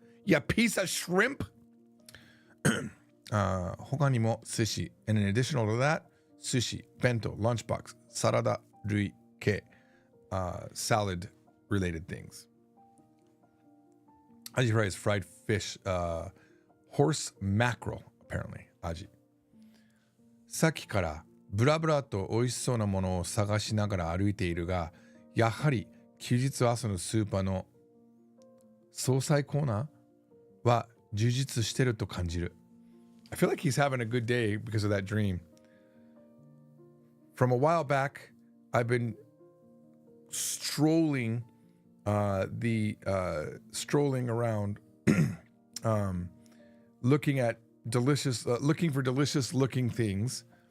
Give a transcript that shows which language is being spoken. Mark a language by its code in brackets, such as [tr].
[en] Yeah, piece of shrimp. [ja] 他にも寿司 [en] and in additional to that [ja] 寿司、弁当、 [en] lunchbox、サラダ類系、salad related things. Aji fry is fried fish, horse mackerel apparently. Aji. [ja] さっきからブラブラと美味しそうなものを探しながら歩いているが、やはり休日朝のスーパーの惣菜コーナーは充実してると感じる。 [en] I feel like he's having a good day because of that dream. From a while back, I've been strolling around looking at looking for delicious looking things.